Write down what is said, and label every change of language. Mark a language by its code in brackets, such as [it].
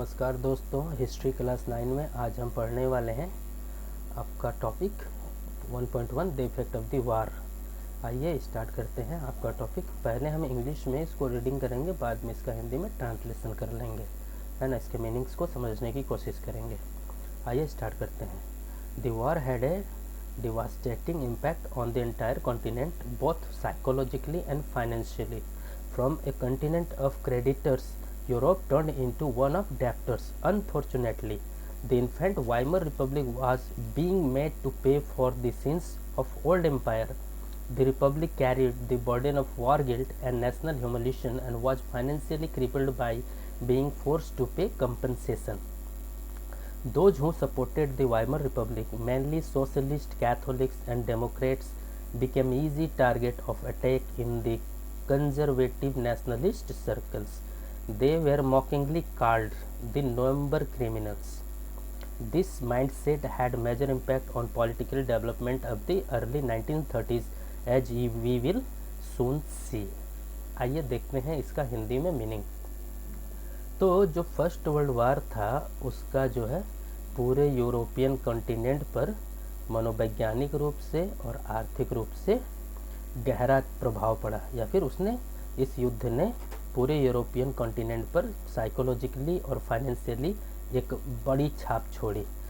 [hi] नमस्कार दोस्तों, history class 9 में आज हम पढ़ने वाले हैं आपका topic 1.1 [en] The effect of the war. [hi] आइए स्टार्ट करते हैं आपका टॉपिक। पहले हम इंग्लिश में इसको रीडिंग करेंगे, बाद में इसका हिंदी में ट्रांसलेशन कर लेंगे, है ना। इसके मीनिंग्स को समझने की कोशिश करेंगे। आइए स्टार्ट करते हैं। [en] The war had a devastating impact on the entire continent, both psychologically and financially. From a continent of creditors, Europe turned into one of debtors. Unfortunately, the infant Weimar Republic was being made to pay for the sins of old empire. The republic carried the burden of war guilt and national humiliation and was financially crippled by being forced to pay compensation. Those who supported the Weimar Republic, mainly socialist, Catholics and Democrats, became easy target of attack in the conservative nationalist circles. They were mockingly called the November criminals. This mindset had major impact on political development of the early 1930s, as we will soon see. [hi] आइए देखते हैं इसका हिंदी में meaning. तो जो first world war था उसका जो है पूरे यूरोपियन कॉन्टिनेंट पर मनोवैज्ञानिक रूप से और आर्थिक रूप से गहरा प्रभाव पड़ा, या फिर उसने इस युद्ध ने पूरे यूरोपियन कॉन्टिनेंट पर साइकोलॉजिकली और फाइनेंशियली एक बड़ी छाप छोड़ी।